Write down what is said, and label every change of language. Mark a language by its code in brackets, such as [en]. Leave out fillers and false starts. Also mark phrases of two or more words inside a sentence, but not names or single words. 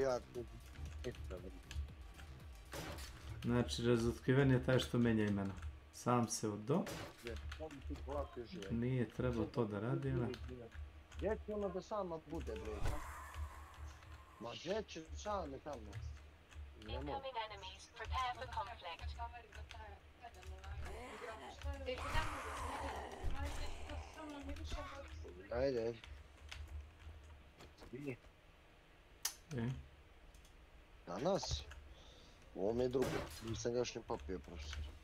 [sr] Znači, razotkriveni je taj što menja imena. Sam se udo. Nije trebao to da radi, ali... Gdje će ono da sama bude, bre? Ma gdje će same tamo? [en] Incoming enemies. Prepare for conflict. [sr] Ajde. Danas? Ovo mi je drugo. Nisam ga još ni popio, profesor.